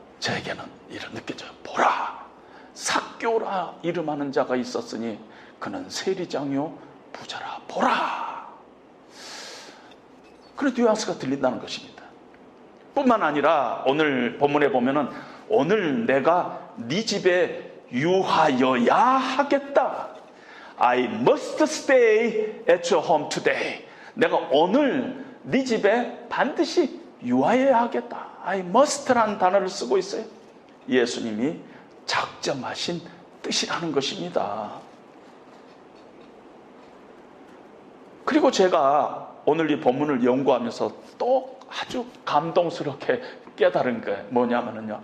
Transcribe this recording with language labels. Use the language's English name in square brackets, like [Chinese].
[Korean] 저에게는 이런 느껴져요. 보라, 삭개오라 이름하는 자가 있었으니 그는 세리장이요 부자라. 보라. 그런 뉘앙스가 들린다는 것입니다. 뿐만 아니라 오늘 본문에 보면은 오늘 내가 네 집에 유하여야 하겠다. [English] I must stay at your home today. [Korean] 내가 오늘 네 집에 반드시 유하여야 하겠다. [English] I must [Korean] 라는 단어를 쓰고 있어요. 예수님이 작정하신 뜻이라는 것입니다. 그리고 제가 오늘 이 본문을 연구하면서 또 아주 감동스럽게 깨달은 게 뭐냐면요.